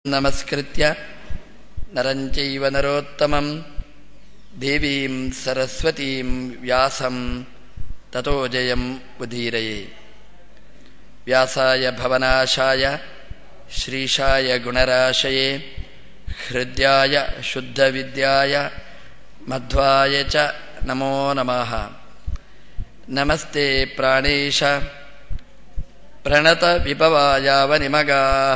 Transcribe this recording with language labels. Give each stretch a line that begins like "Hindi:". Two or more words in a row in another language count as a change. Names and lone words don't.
Sanskrit: ನಮಸ್ಕೃತ್ಯ ನರಂಚೈವ ನರೋತ್ತಮಂ ದೇವೀಂ ಸರಸ್ವತೀಂ ವ್ಯಾಸಂ ತತೋ ಜಯಂ ಉದೀರಯೇ. ವ್ಯಾಸಾಯ ಭವನಾಶಾಯ ಶ್ರೀಶಾಯ ಗುಣರಾಶಯೇ ಹೃದ್ಯಾಯ ಶುದ್ಧವಿದ್ಯಾಯ ಮಧ್ವಾಯ ಚ ನಮೋ ನಮಃ. ನಮಸ್ತೆ ಪ್ರಾಣೇಶ ಪ್ರಣತ ವಿಭವಾಯಾವನಿಮಗಾಃ.